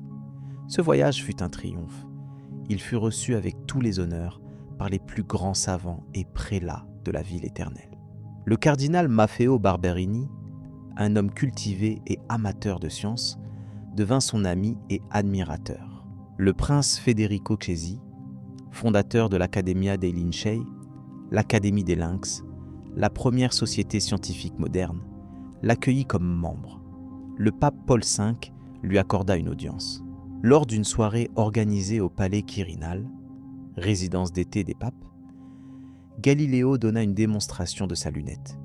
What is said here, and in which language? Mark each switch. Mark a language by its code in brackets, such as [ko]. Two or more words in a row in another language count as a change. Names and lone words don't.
[fr] Ce voyage fut un triomphe. Il fut reçu avec tous les honneurs par les plus grands savants et prélats de la ville éternelle. Le cardinal Maffeo Barberini, un homme cultivé et amateur de sciences, devint son ami et admirateur. Le prince Federico Chesi, fondateur de l'Accademia dei Lincei, l'Académie des Lynx, la première société scientifique moderne, l'accueillit comme membre. Le pape Paul V lui accorda une audience. Lors d'une soirée organisée au palais Quirinal, résidence d'été des papes, Galiléo donna une démonstration de sa lunette.